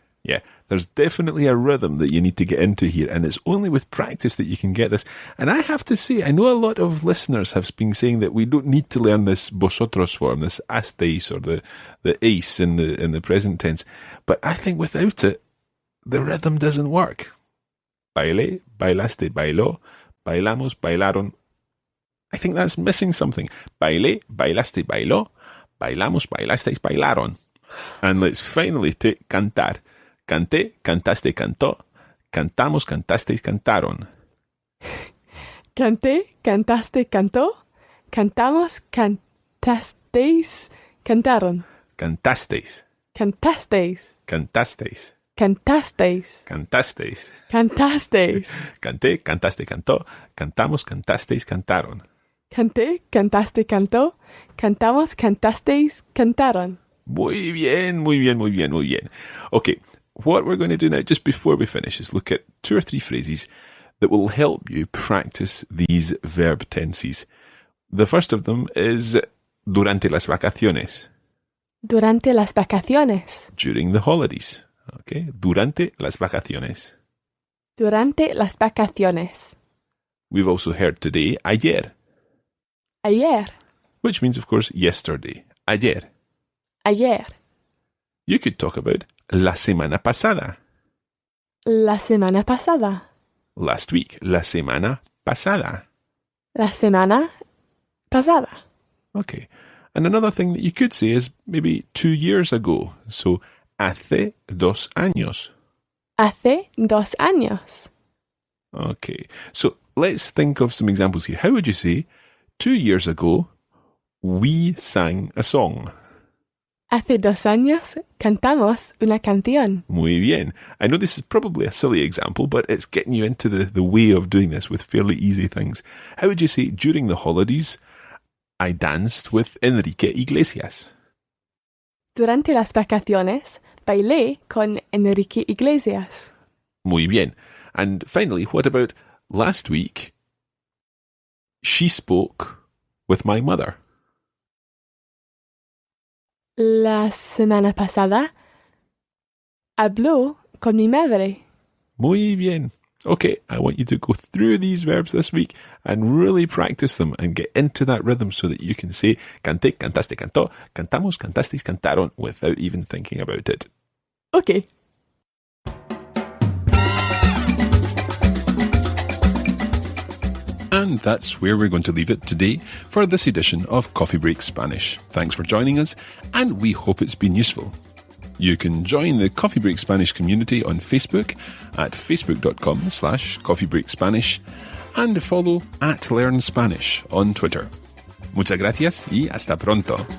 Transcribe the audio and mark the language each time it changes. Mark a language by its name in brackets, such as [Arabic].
[English] Yeah, there's definitely a rhythm that you need to get into here, and it's only with practice that you can get this. And I have to say, I know a lot of listeners have been saying that we don't need to learn this vosotros form, this asteis, or the ace in the present tense. But I think without it, the rhythm doesn't work. [Spanish] Bailé, bailaste, bailó, bailamos, bailaron. [English] I think that's missing something. [Spanish] Bailé, bailaste, bailó, bailamos, bailasteis, bailaron. [English] And let's finally take cantar. [Spanish] Canté, cantaste, cantó. Cantamos, cantasteis, cantaron. Canté, cantaste, cantó. Cantamos, cantasteis, cantaron. Cantasteis. Cantasteis. Cantasteis. Cantasteis. Cantasteis. Cantasteis. Canté, cantaste, cantó. Cantamos, cantasteis, cantaron. Canté, cantaste, cantó. Cantamos, cantasteis, cantaron. Muy bien, muy bien, muy bien, muy bien. [English] Okay, what we're going to do now, just before we finish, is look at 2 or 3 phrases that will help you practice these verb tenses. The first of them is [Spanish] durante las vacaciones. Durante las vacaciones. [English] During the holidays. [Spanish] Okay, durante las vacaciones. Durante las vacaciones. [English] We've also heard today, ayer, [Spanish] Ayer. [English] which means, of course, yesterday. [Spanish] Ayer. Ayer. [English] You could talk about [Spanish] la semana pasada. La semana pasada. [English] Last week, [Spanish] la semana pasada. La semana pasada. [English] Okay. And another thing that you could say is maybe 2 years ago. [Spanish] So, hace 2 años. Hace 2 años. [English] Okay. So, let's think of some examples here. How would you say, 2 years ago, we sang a song? [Spanish] Hace 2 años cantamos una canción. Muy bien. [English] I know this is probably a silly example, but it's getting you into the way of doing this with fairly easy things. How would you say, during the holidays, I danced with Enrique Iglesias? [Spanish] Durante las vacaciones bailé con Enrique Iglesias. Muy bien. [English] And finally, what about last week? She spoke with my mother. [Spanish] La semana pasada habló con mi madre. Muy bien. [English] Okay, I want you to go through these verbs this week and really practice them and get into that rhythm so that you can say [Spanish] canté, cantaste, cantó, cantamos, cantasteis, cantaron [English] without even thinking about it. Okay. And that's where we're going to leave it today for this edition of Coffee Break Spanish. Thanks for joining us, and we hope it's been useful. You can join the Coffee Break Spanish community on Facebook at facebook.com/coffeebreakspanish and follow @LearnSpanish on Twitter. [Spanish] Muchas gracias y hasta pronto.